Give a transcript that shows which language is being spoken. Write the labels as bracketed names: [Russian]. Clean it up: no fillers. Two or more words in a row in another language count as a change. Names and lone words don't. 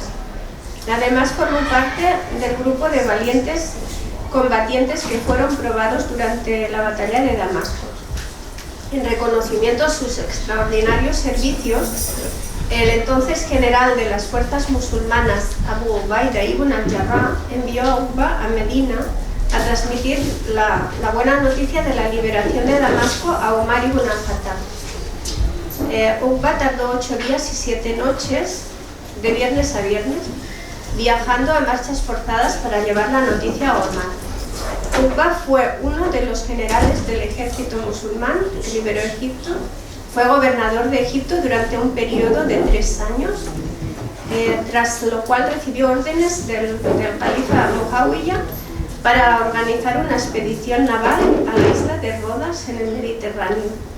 [Spanish] Además formó parte del grupo de valientes combatientes que fueron probados durante la batalla de Damasco. En reconocimiento a sus extraordinarios servicios, el entonces general de las fuerzas musulmanas, Abu Ubaida ibn al-Jarrah, envió a Uqba a Medina a transmitir la buena noticia de la liberación de Damasco a Umar ibn al-Khattab. Uqba tardó 8 días y 7 noches, de viernes a viernes, viajando a marchas forzadas para llevar la noticia a Omar. Uqba fue uno de los generales del ejército musulmán que liberó Egipto. Fue gobernador de Egipto durante un periodo de 3 años, tras lo cual recibió órdenes del califa Muawiyah para organizar una expedición naval a la isla de Rodas en el Mediterráneo.